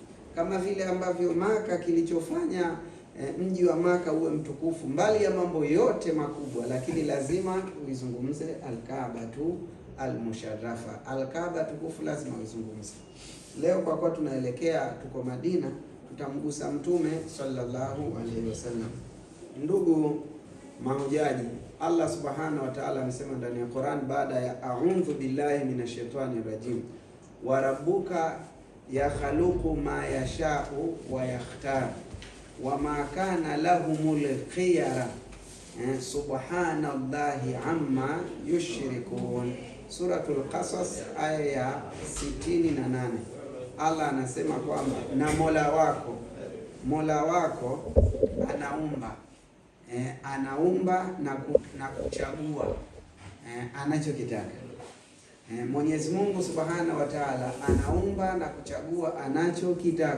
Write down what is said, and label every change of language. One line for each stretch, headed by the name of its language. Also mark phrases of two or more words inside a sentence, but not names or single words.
Swahili: Kama vile ambavyo Maka kilichofanya mji wa Maka uwe mtukufu, mbali ya mambo yote makubwa, lakini lazima uizungumze Al-Kaaba tu al-musharrafa. Al-Kaaba tukufu lazima uizungumze. Leo kwa kuwa tunaelekea tuko Madina, tutamgusa Mtume
Arabic: صلى الله عليه وسلم.
Swahili: Ndugu mahujaji, Allah
Arabic: سبحانه وتعالى
Swahili: amesema ndani ya Qur'an, baada ya
Arabic: أعوذ بالله من الشيطان الرجيم وربك يخلق ما يشاء ويختار ما كان لهم الخيرة سبحان الله عما يشركون.
Swahili: Suratul Qasas aya ya 68. Allah anasema kwamba na Mola wako anaumba na kuchagua anachokitaka. Mwenyezi Mungu
Arabic: سبحانه وتعالى
Swahili: anaumba na kuchagua anachokitaka.